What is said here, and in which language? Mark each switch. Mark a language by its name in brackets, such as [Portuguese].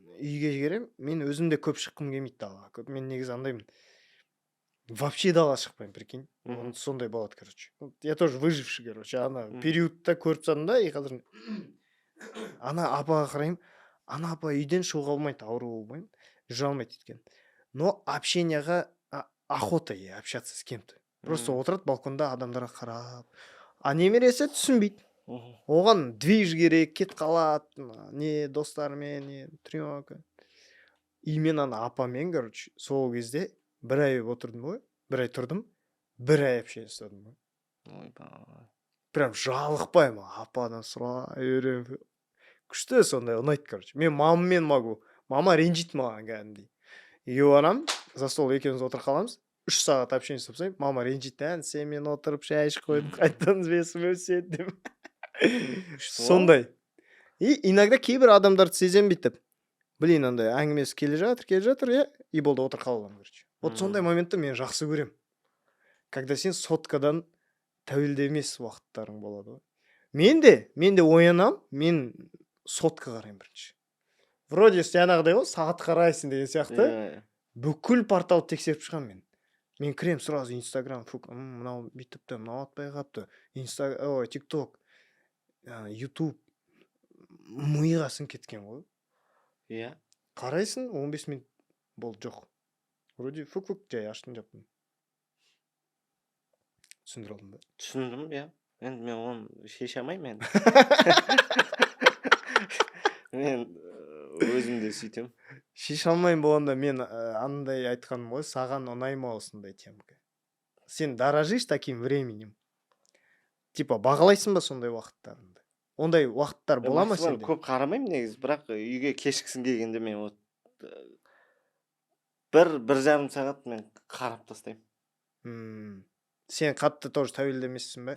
[Kazakh] үйге келем, мен өзім де көп шыққым келмейді далаға. Мен негізі андаймын. Вообще далаға шықпаймын, прикинь. Мгм. Сондай болады, [Russian] короче. Я тоже выживший, короче. Ана Мгм. [Kazakh] периодта көріп тастадым да, и қазір ана апаға қараймын. Ана апа үйден шығуға болмайды, ауру болмайды, жүре алмайды екен. [Russian] Но общенияға охота ей общаться с кем-то. Просто Мгм. [Kazakh] отырады балконда адамдарға қарап. А немересі түсінбейді. Мгм. Оған движ керек, кет қалады, не достарымен, не тренировка. И мен ана апамен, короче, сол кезде бір ай отырдым ғой, бір ай тұрдым, бір ай общение ұстадым ғой. Ойбай. Прям жалықпаймын, ападан сұрай беремін. Күшті сондай, ұнайды, короче. Мен мамамен могу. Мама ренжиді маған кәдімгідей. Үйге барамын, за стол екеуміз отырып қаламыз. 3 сағат общение ұстап тастаймын. Мама ренжиді, сенімен отырып шай ішіп қойдым, қайтадан звесім өседі деп. Сондай. И иногда кейбір адамдарды сеземін бүйтіп. Блин, андай әңгімесі келе жатыр, иә, и болды отырып қаламын, короче. Вот сондай моментті мен жақсы көремін. Когда сен соткадан тәуелді емес уақыттарың болады ғой. Мен де оянам, мен сотка қараймын бірінші. Вроде жаңағыдай ғой, сағат қарайсың деген сияқты. Бүкіл порталды тексеріп шығамын мен. Мен кірем сразу Инстаграм, мынау бүйтіпті, мынау атпай қапты. ТикТок, Ютуб. Миға сіңіп кеткен ғой. Иә. Қарайсың, 15 минут болды, жоқ. Вроде фук жай аштың жаптың. Түсіндір алдым ба? Түсіндім, иә. Енді мен оны шеше алмаймын енді. Мен өзім де сөйтем. Шеше алмайын болғанда мен андай айтқаным ғой, саған ұнайма осындай темка. [Russian] Сен дорожишь таким временем. [Kazakh] Типа бағалайсың ба сондай уақыттарыңды? Ондай уақыттар бола ма сенде? Көп қарамаймын негізі, бірақ үйге кешкісін келгенде мен бір жарым сағат мен қарап тастаймын. Сен қатты тоже тәуелді емессің бе?